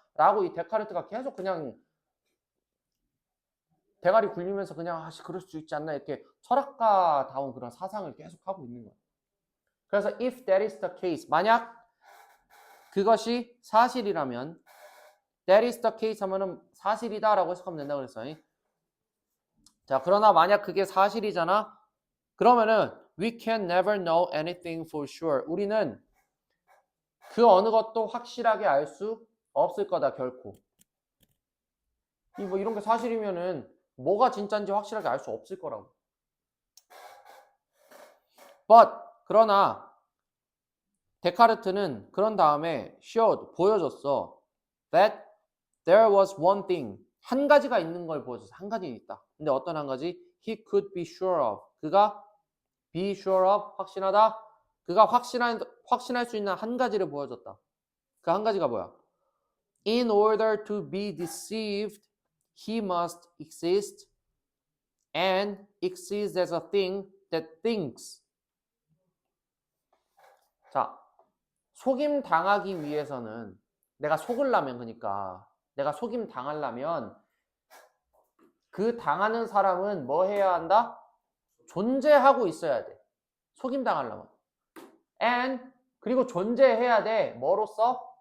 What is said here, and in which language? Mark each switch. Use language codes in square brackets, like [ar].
[ko] 라고 이 데카르트가 계속 그냥 대가리 굴리면서 그냥 그럴 수 있지 않나 이렇게 철학가다운 그런 사상을 계속 하고 있는 거야. 그래서 [en] if that is the case, [ko] 만약 그것이 사실이라면 [en] that is the case [ko] 하면은 사실이다라고 해석하면 된다 그랬어. 자, 그러나 만약 그게 사실이잖아. 그러면은 [en] we can never know anything for sure. [ko] 우리는 그 어느 것도 확실하게 알 수 없을 거다 결코. 뭐 이런 게 사실이면은 뭐가 진짜인지 확실하게 알 수 없을 거라고. But 그러나 데카르트는 그런 다음에 showed 보여줬어 [en] that there was one thing [ko] 한 가지가 있는 걸 보여줬어. 한 가지 있다. 근데 어떤 한 가지? [en] He could be sure of. [ko] 그가 [en] be sure of [ko] 확신하다. 그가 확신할 수 있는 한 가지를 보여줬다. 그 한 가지가 뭐야? [en] In order to be deceived, he must exist and exist as a thing that thinks. [ko] 자, 속임 당하기 위해서는 내가 속으려면 그러니까 내가 속임 당하려면 그 당하는 사람은 뭐 해야 한다? 존재하고 있어야 돼. 속임 당하려면. and 그리고 존재해야 돼. 뭐로써?